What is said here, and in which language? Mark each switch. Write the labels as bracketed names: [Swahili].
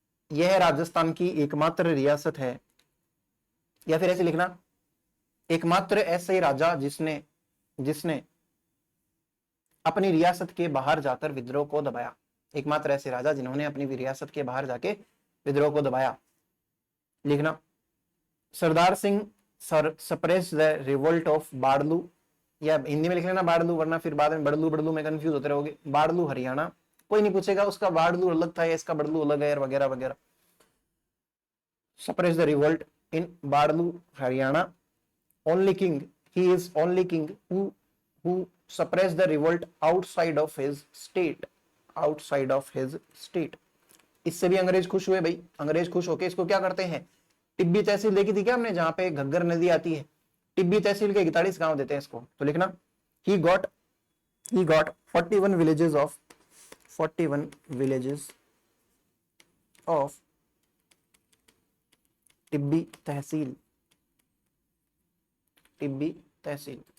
[Hindi] यह राजस्थान की एकमात्र रियासत है, या फिर ऐसे लिखना, एकमात्र ऐसे राजा जिसने जिसने अपनी रियासत के बाहर जाकर विद्रोह को दबाया, एकमात्र ऐसे राजा जिन्होंने अपनी रियासत के बाहर जाके विद्रोह को दबाया। लिखना, Sardar Singh [English] suppress the revolt of [Hindi] बाड़लू, या हिंदी में लिख लेना बाड़लू, वरना फिर बाद में बड़लू बड़लू में कंफ्यूज होते रहोगे। बाड़लू हरियाणा, कोई नहीं पूछेगा उसका बाड़लू अलग था या इसका बड़लू अलग है वगैरह वगैरह। [English] Suppress the revolt in Badlu Haryana, only king, he is only king who suppressed the revolt outside of his state, outside of his state। [Hindi] इससे भी अंग्रेज खुश हुए भाई, अंग्रेज खुश होके इसको क्या करते हैं, टिब्बी तहसील देखी थी क्या हमने, जहां पे घग्गर नदी आती है, टिब्बी तहसील के 41 गांव देते हैं इसको। तो लिखना, [English] he got 41 villages of 41 villages of Tibbi tehsil, Tibbi tehsil.